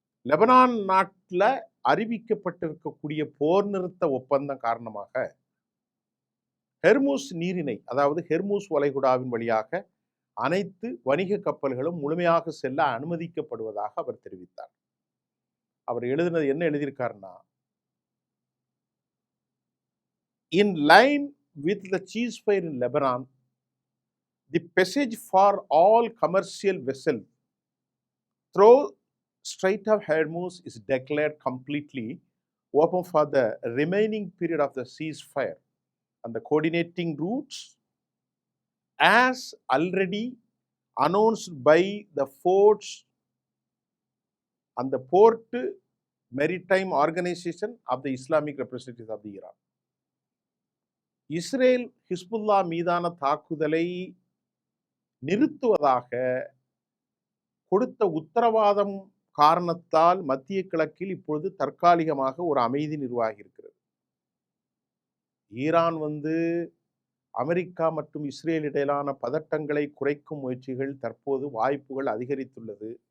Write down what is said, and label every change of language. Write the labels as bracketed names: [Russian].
[Tamil] Lebanon நாட்டில் அறிவிக்கப்பட்டிருக்கக்கூடிய போர் நிறுத்த ஒப்பந்தம் காரணமாக ஹெர்மூஸ் நீரிணை, அதாவது ஹெர்மூஸ் வளைகுடாவின் வழியாக அனைத்து வணிக கப்பல்களும் முழுமையாக செல்ல அனுமதிக்கப்படுவதாக அவர் தெரிவித்தார். அவர் எழுதினது என்ன எழுதியிருக்காருன்னா, [English] in line with the ceasefire in Lebanon, the passage for all commercial vessels through Strait of Hormuz is declared completely open for the remaining period of the ceasefire, and the coordinating routes as already announced by the ports and the Port Maritime Organization of the Islamic Representatives of the Iran. [Tamil] Israel Hezbollah மீதான தாக்குதலை நிறுத்துவதாக கொடுத்த உத்தரவாதம் காரணத்தால் மத்திய கிழக்கில் இப்பொழுது தற்காலிகமாக ஒரு அமைதி நிர்வாகி இருக்கிறது. ஈரான் அமெரிக்கா மற்றும் இஸ்ரேல் இடையிலான பதட்டங்களை குறைக்கும் முயற்சிகள் தற்போது வாய்ப்புகள் அதிகரித்துள்ளது.